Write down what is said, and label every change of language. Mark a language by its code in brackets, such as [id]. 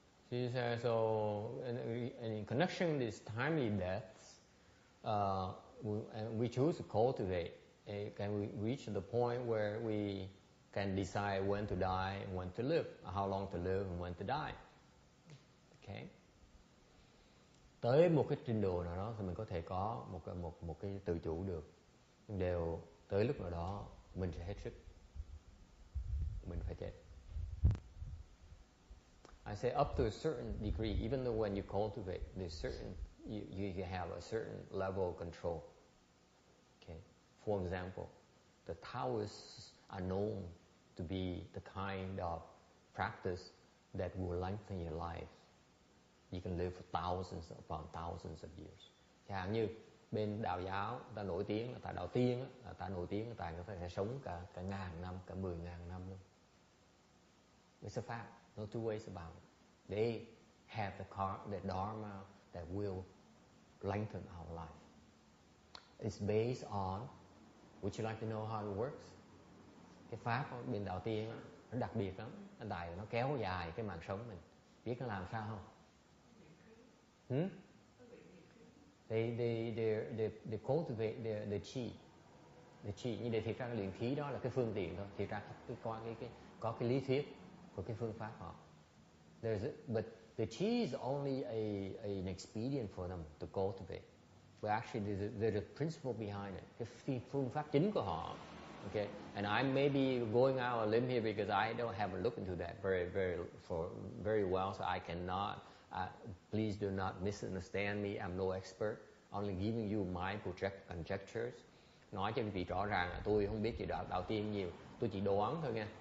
[en] She says, so in connection with these timely deaths, we choose to cultivate. Can we reach the point where we can decide when to die and when to live, how long to live and when to die? Okay. [vi] Tới một cái trình độ nào đó thì mình có thể có một cái tự chủ được. Đều tới lúc nào đó mình sẽ hết sức, mình phải chết. [en] I say up to a certain degree, even though when you cultivate, there's certain you have a certain level of control. Okay. For example, the Taoists are known to be the kind of practice that will lengthen your life. You can live for thousands upon thousands of years. [vi] Chẳng hạn như bên đạo giáo ta nổi tiếng là tại đạo tiên á, ta nổi tiếng là tại có thể sống cả ngàn năm, cả 10.000 năm luôn. [en] It's a fact. No two ways about it. They have the dharma that will lengthen our life. It's based on. Would you like to know how it works? [vi] Cái pháp của bên đạo tiên đó, nó đặc biệt lắm. Nó kéo dài cái mạng sống mình. Biết nó làm sao không? [en] They cultivate the chi. The chi, [vi] nhưng để thiệt ra cái luyện khí đó là cái phương tiện thôi. Thiệt ra có cái lý thuyết của cái phương pháp họ. [en] But the chi is only an expedient for them to cultivate. But actually there's a principle behind it. [vi] Cái phương pháp chính của họ. [en] Okay, and I may be going out on a limb here because I don't have a look into that very well, so I cannot. Please do not misunderstand me. I'm no expert. Only giving you my conjectures. [vi] Nói cho quý vị rõ ràng là tôi không biết gì đạo tiên nhiều. Tôi chỉ đoán thôi nha.